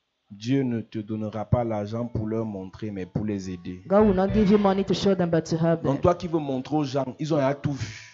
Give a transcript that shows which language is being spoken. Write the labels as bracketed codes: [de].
[fr] Dieu ne te donnera pas l'argent pour leur montrer, mais pour les aider. [en] God will not give you money to show them, but to help them. [fr] Donc toi qui veux montrer aux gens, ils ont déjà tout vu.